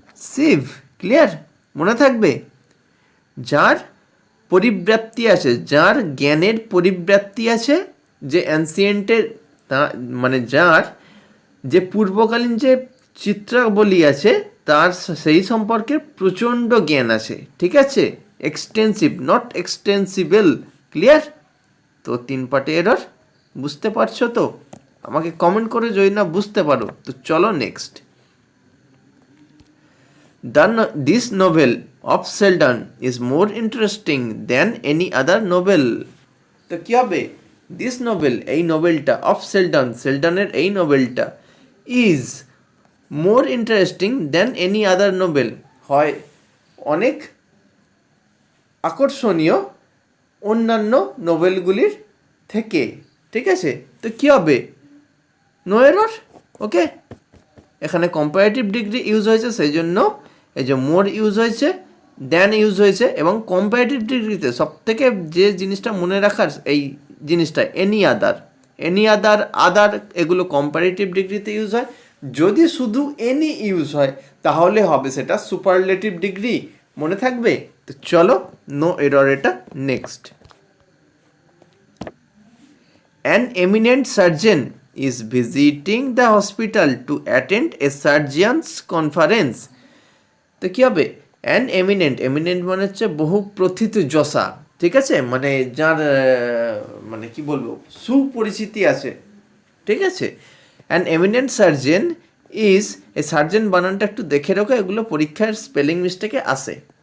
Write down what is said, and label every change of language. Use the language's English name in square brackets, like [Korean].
[Bangla] Shiva, clear, মনে থাকবে। যার পরিব্যাপ্তি আছে, যার জ্ঞানের পরিব্যাপ্তি আছে, যে অ্যানসিয়েন্টের মানে যার যে পূর্বকালীন যে চিত্রাবলী আছে তার সেই সম্পর্কে প্রচণ্ড জ্ঞান আছে, ঠিক আছে। Extensive, not এক্সটেন্সিবল, clear. তো 3 পার্টে এরর, বুঝতে পারছো তো? আমাকে কমেন্ট করে যদি না বুঝতে পারো তো চলো next. [English] This novel of Sheldon is more interesting than any other novel. [Bangla] তো কি হবে? [English] this novel, [Bangla] এই নোভেলটা, [English] of Seldon, [Bangla] সেলডনের এই নোভেলটা, [English] is more interesting than any other novel, [Bangla] হয় অনেক আকর্ষণীয় অন্যান্য নোভেলগুলির থেকে, ঠিক আছে। তো কী হবে? নো এরর, ওকে। এখানে কম্পারেটিভ ডিগ্রি ইউজ হয়েছে, সেই জন্য এই যে মোর ইউজ হয়েছে, দেন ইউজ হয়েছে, এবং কম্পারেটিভ ডিগ্রিতে সবথেকে যে জিনিসটা মনে রাখার এই জিনিসটা এনি আদার, আদার এগুলো কম্পারেটিভ ডিগ্রিতে ইউজ হয়। যদি শুধু এনি ইউজ হয় তাহলে হবে সেটা সুপারলেটিভ ডিগ্রি, মনে থাকবে। তো চলো, নো এরর এটা। [English] Next, an eminent surgeon is visiting the hospital to attend a surgeon's conference. [Bangla] তো কী হবে? অ্যান এমিনেন্ট, এমিনেন্ট মানে হচ্ছে বহু প্রথিতযশা, ঠিক আছে, মানে যার মানে কি বলবো, সুপরিচিতি আছে, ঠিক আছে। [English] an eminent surgeon is, [Bangla] A surgeon বানানটা একটু দেখে রাখো, এগুলো পরীক্ষার স্পেলিং মিস্টেকে আসে।